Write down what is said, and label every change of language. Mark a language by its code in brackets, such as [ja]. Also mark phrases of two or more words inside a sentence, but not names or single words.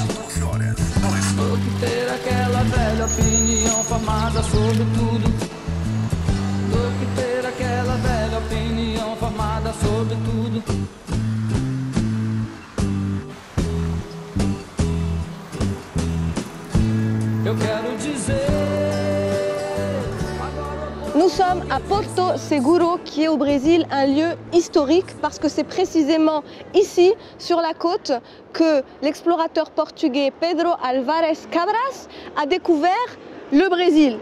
[pt] Louco ter aquela velha opinião formada sobre tudo. Louco ter aquela velha opinião formada sobre tudo. Eu quero dizer. [fr] Nous sommes à Porto Seguro, qui est au Brésil un lieu historique parce que c'est précisément ici, sur la côte, que l'explorateur portugais Pedro Álvares Cabral a découvert le Brésil.